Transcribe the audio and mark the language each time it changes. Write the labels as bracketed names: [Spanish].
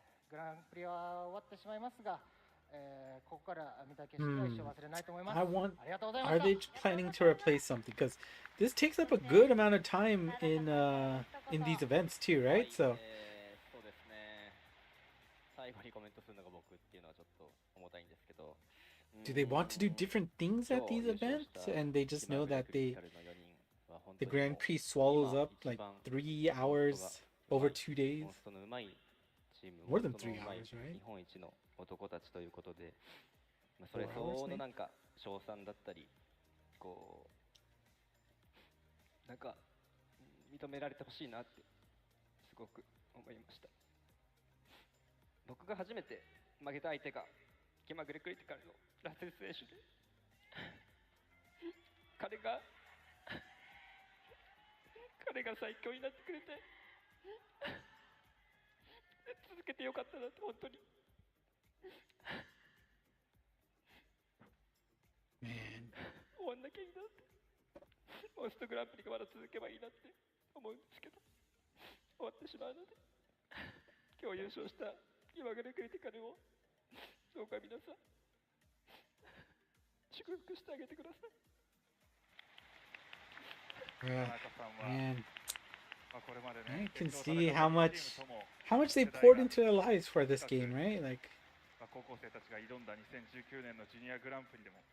[Japanese] グランプリは終わってしまいますが、ここから見た景色は一生忘れないと思います。ありがとうございました。 [English] Are they planning to replace something? Because this takes up a good amount of time in these events too, right? So [Japanese] そうですね。最後にコメントするのが僕っていうのはちょっと重たいんですけど。 [English] do they want to do different things at these events, and they just know that the Grand Prix swallows up like 3 hours over 2 days? More than 3 hours, right? [Japanese] 日本一の男たちということで、それ相応のなんか賞賛だったり、こうなんか認められてほしいなってすごく思いました。僕が初めて負けた相手が気まぐれクリティカルのラセル選手で、彼が最強になってくれて続けてよかったなって本当に。終わんなきゃいいなって、モンストグランプリがまだ続けばいいなって思うんですけど、終わってしまうので、今日優勝した気まぐれクリティカルをどうか皆さん祝福してあげてください。 [English] Man, I can see how much they poured into their lives for this game, right? Like, [Japanese] 高校生たちが挑んだ2019年のジュニアグランプリでも、